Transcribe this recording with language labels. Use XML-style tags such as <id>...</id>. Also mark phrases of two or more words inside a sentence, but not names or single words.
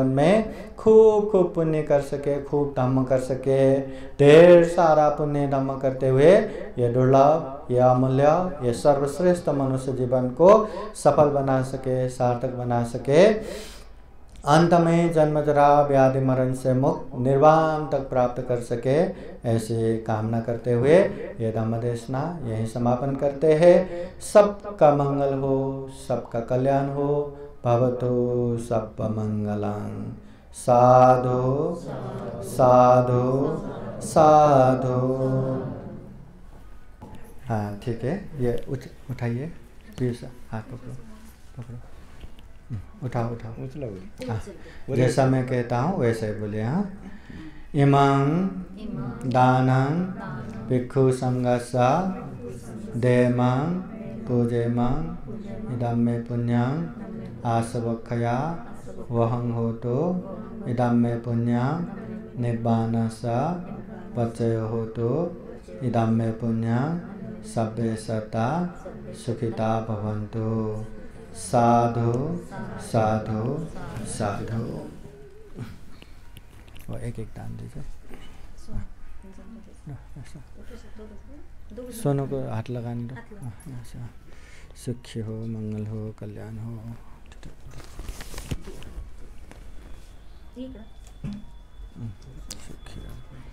<hi>में खूब खूब पुण्य कर सके, खूब धम्म कर सके, ढेर सारा पुण्य धम्म करते हुए ये दुर्लभ, ये अमूल्य, ये सर्वश्रेष्ठ मनुष्य जीवन को सफल बना सके, सार्थक बना सके, अंत में जन्म जरा व्याधि मरण से मुक्त निर्वाण तक प्राप्त कर सके, ऐसे कामना करते हुए ये धम्म देशना यहीं समापन करते हैं। सबका मंगल हो, सबका कल्याण हो,</hi> <pi>भवतु सब मंगलं। साधु साधु साधु।</pi> <hi>हाँ ठीक है, ये उठाइए, प्लीज हाथ पकड़ो पकड़ो, उठाओ उठाओ, जैसा मैं कहता हूँ वैसे ही बोलिए। हाँ,</hi> <pi>इमं दानं भिक्षु संघस्य देमं पूजेमं इदं मे पुण्यं आसवक्षया वहं होतु इदं मे पुण्यं निब्बानस्य पचयो होतु इदं मे पुण्यं सब्बे सता सुखिता भवन्तु। साधु साधु साधु।</pi> <hi>और एक एक दान दीजिए। सोनों को हाथ लगाने दो। सुखी हो, मंगल हो, कल्याण हो। सुखी हो।</hi>